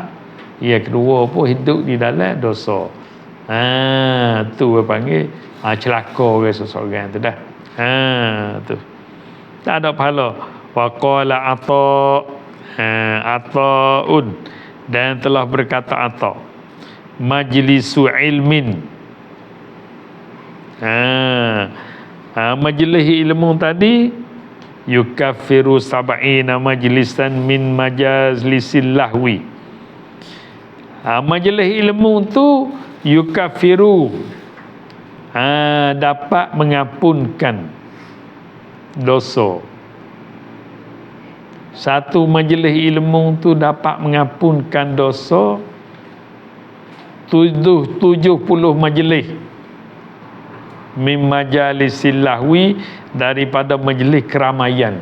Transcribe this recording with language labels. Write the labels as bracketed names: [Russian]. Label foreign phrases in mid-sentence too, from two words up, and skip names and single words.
[Malay] Yang kedua pun hidup di dalam dosa. Tu dia panggil celaka orang seseorang tu dah. Tu tak ada pahala. [Arabic] وقال عطاء, [Malay] dan telah berkata ata, [Arabic] مجلس علم. [Malay] Majlis ilmu tadi [Arabic] يكفر سبعين مجلسا من مجالس اللهو. [Malay] Majlis ilmu tu yukaffiru, dapat mengampunkan dosa. Satu majlis ilmu tu dapat mengampunkan dosa 70 majlis [Arabic] من مجالس اللهو, [Malay] daripada majlis keramaian.